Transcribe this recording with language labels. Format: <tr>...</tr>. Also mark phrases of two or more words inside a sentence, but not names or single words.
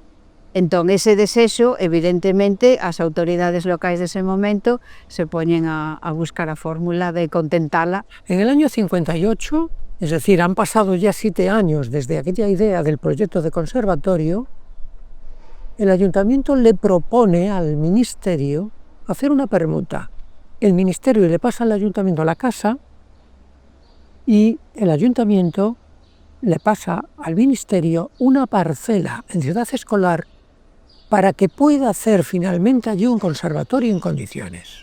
<gl>Entón, ese desexo, evidentemente, as autoridades locais dese momento se poñen a buscar a fórmula de contentala.</gl> <es>En el año 58, es decir, han pasado ya 7 años desde aquella idea del proyecto de conservatorio, el ayuntamiento le propone al ministerio hacer una permuta. El ministerio le pasa al ayuntamiento la casa y el ayuntamiento le pasa al ministerio una parcela en Ciudad Escolar para que pueda hacer finalmente allí un conservatorio en condiciones.</es>